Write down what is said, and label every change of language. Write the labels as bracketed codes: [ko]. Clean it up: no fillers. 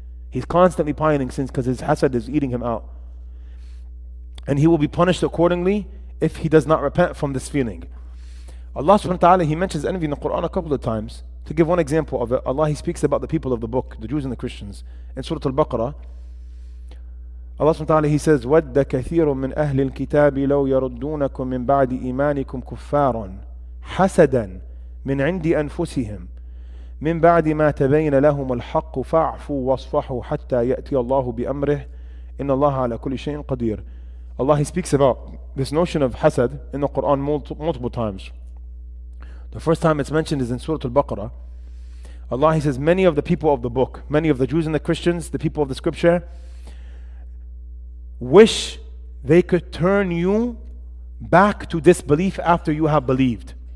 [en] He's constantly piling sins because his hasad is eating him out. And he will be punished accordingly if he does not repent from this feeling. Allah subhanahu wa ta'ala, He mentions envy in the Quran a couple of times. To give one example of it, Allah, He speaks about the people of the book, the Jews and the Christians. In Surah Al-Baqarah, Allah subhanahu wa ta'ala, He says, [ar] وَدَّ كَثِيرٌ مِّنْ أَهْلِ الْكِتَابِ لَوْ يَرُدُّونَكُم مِّن بَعْدِ إِيمَانِكُمْ كُفَّارًا حَسَدًا مِّنْ عِنْدِ أَنفُسِهِمْ مِّن بَعْدِ مَا تَبَيَّنَ لَهُمُ الْحَقُّ فَاعْفُوا وَاصْفَحُوا حَتَّى يَأْتِيَ اللَّهُ بِأَمْرِهِ إِنَّ اللَّهَ عَلَى كُلِّ شَيْءٍ قَدِيرٌ. [en] Allah, He speaks about this notion of hasad in the Quran multiple times. The first time it's mentioned is in Surah Al-Baqarah. Allah, He says, many of the people of the book, many of the Jews and the Christians, the people of the scripture, wish they could turn you back to disbelief after you have believed.